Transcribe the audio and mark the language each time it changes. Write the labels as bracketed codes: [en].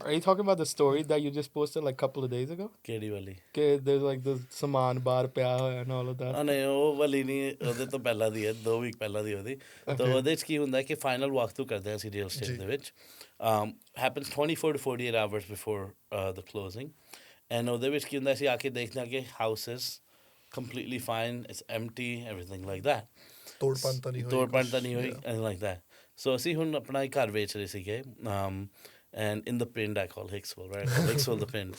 [en] Are you talking about the story that you just posted like a couple of days ago? [pa] ਕਿਹੜੀ ਵਾਲੀ? [en] कि there's like the saman bar [pa] ਪਿਆ ਹੋਇਆ [en] and all of that. [pa] ਨਹੀਂ ਉਹ ਵਾਲੀ ਨਹੀਂ ਉਹਦੇ ਤੋਂ ਪਹਿਲਾਂ ਦੀ ਹੈ 2 ਵੀਕ ਪਹਿਲਾਂ ਦੀ ਉਹਦੀ ਤਾਂ ਉਹਦੇ 'ਚ ਕੀ ਹੁੰਦਾ ਕਿ ਫਾਈਨਲ ਵਾਕ ਥਰੂ ਕਰਦੇ ਹਾਂ ਅਸੀਂ ਰੀਅਲ ਜੀ। [en] estate [pa] ਦੇ ਵਿੱਚ [en] happens 24 to 48 hours before the closing and [pa] ਉਹਦੇ ਵਿੱਚ ਕੀ ਹੁੰਦਾ ਅਸੀਂ ਆ ਕੇ ਦੇਖਦੇ ਹਾਂ ਕਿ [en] house is completely fine, it's empty, everything like that. [pa] ਤੋੜ ਭੰਨ ਤਾਂ ਨਹੀਂ ਹੋਈ ਤੋੜ ਭੰਨ ਕੁਛ, ਤਾਂ ਨਹੀਂ ਹੋਈ [en] yeah. anything like that. So [pa] ਅਸੀਂ ਹੁਣ ਆਪਣਾ ਹੀ ਘਰ ਵੇਚ ਰਹੇ ਸੀਗੇ [en] and in the pind I call Hicksville, right? I call Hicksville the pind.